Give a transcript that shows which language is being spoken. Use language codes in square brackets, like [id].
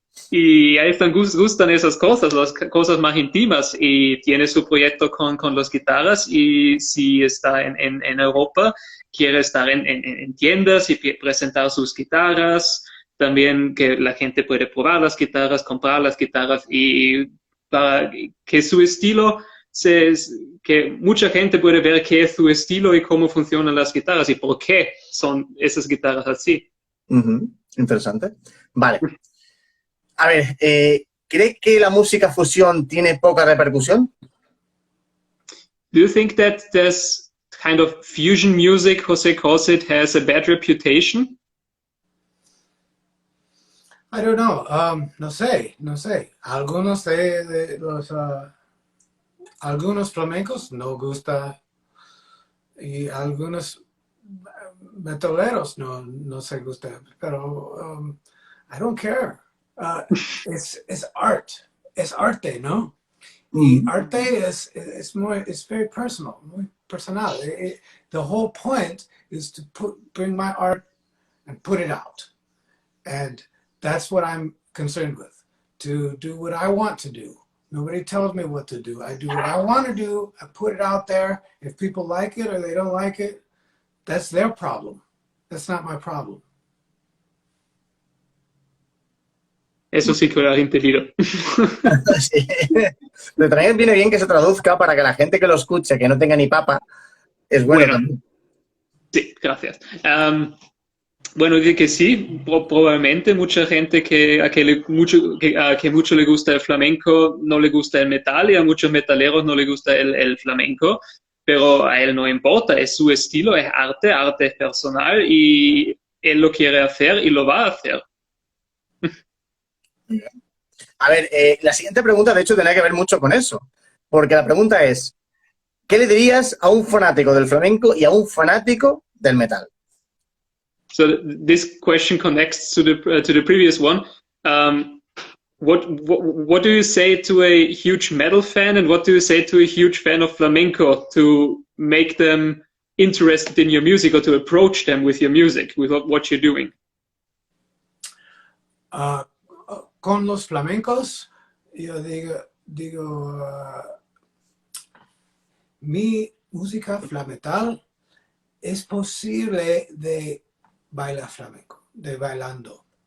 [es] Y a él le gustan esas cosas, las cosas más íntimas, y tiene su proyecto con las guitarras, y si está en Europa, quiere estar en tiendas y presentar sus guitarras, también que la gente puede probar las guitarras, comprar las guitarras, y para que su estilo, que mucha gente puede ver qué es su estilo y cómo funcionan las guitarras y por qué son esas guitarras así. Interesante. Vale. A ver, ¿cree que la música fusión tiene poca repercusión? [en] Do you think that this kind of fusion music, Jose calls it, has a bad reputation? I don't know. [es] No sé. Algunos de los algunos flamencos no gusta y algunos metaleros no se gusta. [en] Pero I don't care. It's art. [es] Es arte, ¿no? Y arte es very personal, muy personal. [en] The whole point is to bring my art and put it out. And that's what I'm concerned with, to do what I want to do. Nobody tells me what to do. I do what I want to do. I put it out there. If people like it or they don't like it, that's their problem. That's not my problem. [es] Eso sí que lo has entendido. Sí. Pero también viene bien que se traduzca para que la gente que lo escuche, que no tenga ni papa, es bueno también. Sí, gracias. Bueno, digo que sí, probablemente mucha gente que mucho le gusta el flamenco no le gusta el metal, y a muchos metaleros no le gusta el flamenco, pero a él no importa, es su estilo, es arte es personal, y él lo quiere hacer y lo va a hacer. A ver, la siguiente pregunta, de hecho, tenía que ver mucho con eso. Porque la pregunta es, ¿qué le dirías a un fanático del flamenco y a un fanático del metal? So this question connects to the previous one. What do you say to a huge metal fan, and what do you say to a huge fan of flamenco to make them interested in your music, or to approach them with your music, with what you're doing? Con los flamencos, yo digo mi música flamental es posible de bailar flamenco, de bailando.